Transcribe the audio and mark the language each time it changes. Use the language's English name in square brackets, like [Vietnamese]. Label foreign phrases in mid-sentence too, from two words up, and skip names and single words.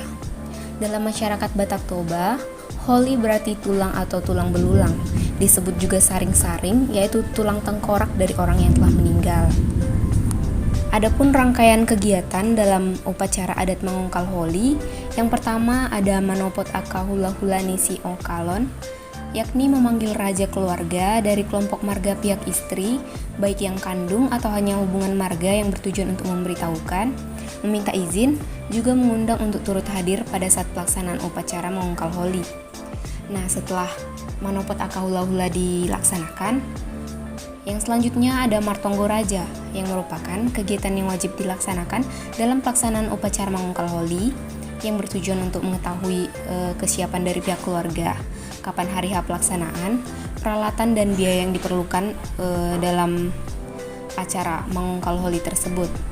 [Indonesian] Dalam masyarakat Batak Toba, holi berarti tulang atau tulang belulang. Disebut juga saring-saring, yaitu tulang tengkorak dari orang yang telah meninggal. Adapun rangkaian kegiatan dalam upacara adat mengongkal holi, yang pertama ada manopot aka hula hula nisi ongkalon, yakni memanggil raja keluarga dari kelompok marga pihak istri, baik yang kandung atau hanya hubungan marga yang bertujuan untuk memberitahukan, meminta izin, juga mengundang untuk turut hadir pada saat pelaksanaan upacara mengongkal holi. Nah, setelah manopot aka hula hula dilaksanakan, yang selanjutnya ada martonggo raja, yang merupakan kegiatan yang wajib dilaksanakan dalam pelaksanaan upacara mengongkal holi, yang bertujuan untuk mengetahui kesiapan dari pihak keluarga, kapan hari H pelaksanaan, peralatan dan biaya yang diperlukan dalam acara mengongkal holi tersebut.